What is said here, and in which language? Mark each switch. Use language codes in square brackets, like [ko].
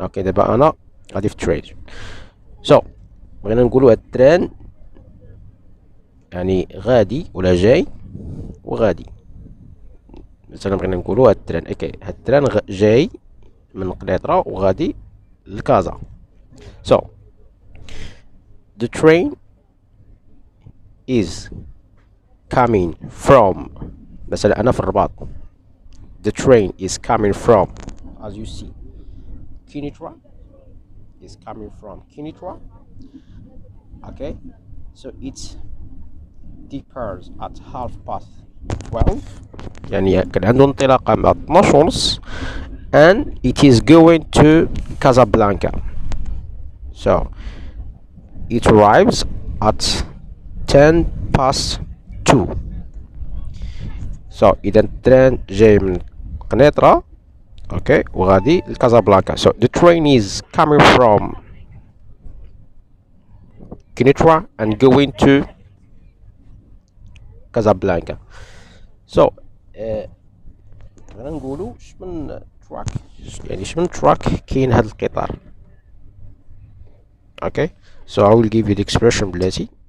[ar] اوكي، دابا انا غادي في الترين. سو بغينا نقولوا هاد التران يعني غادي ولا جاي وغادي. مثلا بغينا نقولوا هاد التران اوكي، هاد التران جاي من قنيطرة وغادي لكازا. [en] so the train is coming from، [ar] مثلا انا في الرباط. [en] the train is coming from, as you see, Kinitra is coming from Kinitra. Okay, so it departs at 12:30، [ar] يعني كان عنده انطلاقة مع 12:30 [en] and it is going to Casablanca. So it arrives at 2:10. [ar] So إذا التران جاي من قنيطرة اوكي وغادي لكازابلانكا. [en] So the train is coming from Kinitra and going to Casablanca. [ar] So بغينا نقولوا شمن تراك، يعني شمن تراك كاين هذا القطار. [en] Okay, so I will give you the expression بلاتي.